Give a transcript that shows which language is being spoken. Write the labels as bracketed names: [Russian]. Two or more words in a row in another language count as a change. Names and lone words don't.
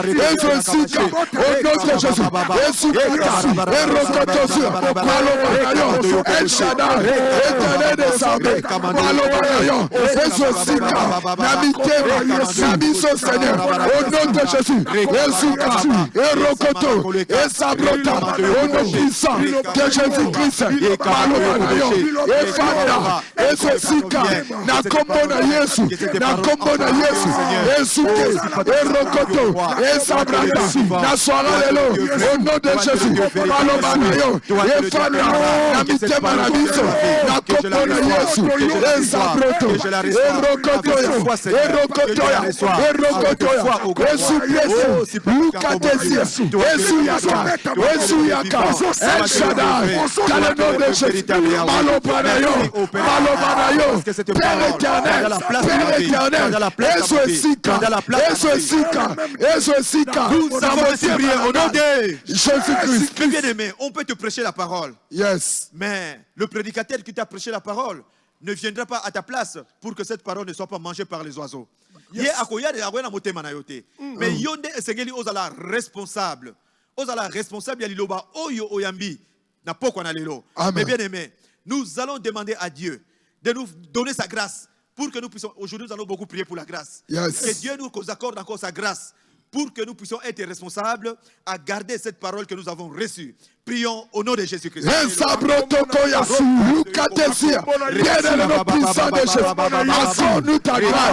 [French] au nom de Jésus, Esukata, Erokotosio, Malobanayo, El Shaddai, Éternel des armées, Malobanayo, Sika, Namitema, Nabiso Seigneur, au nom de Jésus, Esuka, Erokoto, et Sabrota, au nom puissant de Jésus-Christ, Malobanayo, et Fada, et Sika, Nakombona Yesu, et Suke, et Rokoto, et Sabrata, Naswara Lelo, au nom de Jésus, Malobanayo, et Fada, Namitema Nabiso, Nakombona Yesu, et Sabrota, et Rokotoya, et Suplesse, Lukatesia, et Suyaka, El Shaddai, dans le nom de Jésus, Malobanayo, Père éternel, Sika, nous avons prié au nom de Jésus-Christ. Bien-aimé, on peut te prêcher la parole. Yes. Mais le prédicateur qui t'a prêché la parole ne viendra pas à ta place pour que cette parole ne soit pas mangée par les oiseaux. [Lingala] Mais yonde esengeli ozala responsable. Ozala responsable ya liloba oyo oyambi na poko na lelo. [French] Mais bien aimé, nous allons demander à Dieu de nous donner sa grâce pour que nous puissions. Aujourd'hui, nous allons beaucoup prier pour la grâce. Yes. Que Dieu nous accorde encore sa grâce pour que nous puissions être responsables à garder cette parole que nous avons reçue. Prions au nom de Jésus-Christ. Accorde-nous ta grâce.